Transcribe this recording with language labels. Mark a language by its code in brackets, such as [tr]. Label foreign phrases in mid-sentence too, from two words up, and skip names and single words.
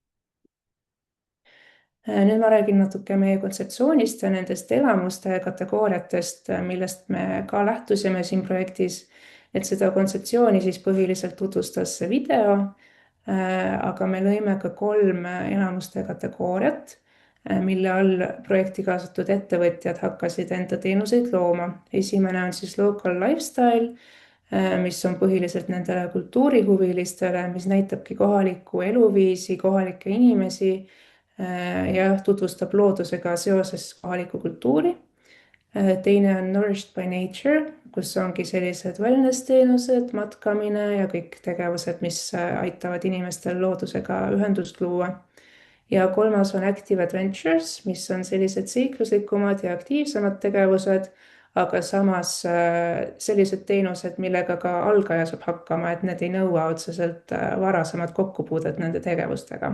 [et] Nüüd ma räägin natuke meie kontseptsioonist ja nendest elamuste kategooriatest, millest me ka lähtusime siin projektis, et seda kontseptsiooni siis põhiliselt tutvustas see video, aga me lõime ka 3 elamuste kategooriat, mille all projekti kaasatud ettevõtjad hakkasid enda teenuseid looma. Esimene on siis [en] local lifestyle, [et] mis on põhiliselt nendele kultuurihuvilistele, mis näitabki kohalikku eluviisi, kohalikke inimesi ja tutvustab loodusega seoses kohalikku kultuuri. Teine on [en] nourished by nature, [et] kus ongi sellised wellness teenused, matkamine ja kõik tegevused, mis aitavad inimestel loodusega ühendust luua. Ja kolmas on [en] active adventures, [et] mis on sellised seikluslikumad ja aktiivsemad tegevused, aga samas sellised teenused, millega ka algaja saab hakkama, et need ei nõua otseselt varasemad kokkupuudet nende tegevustega.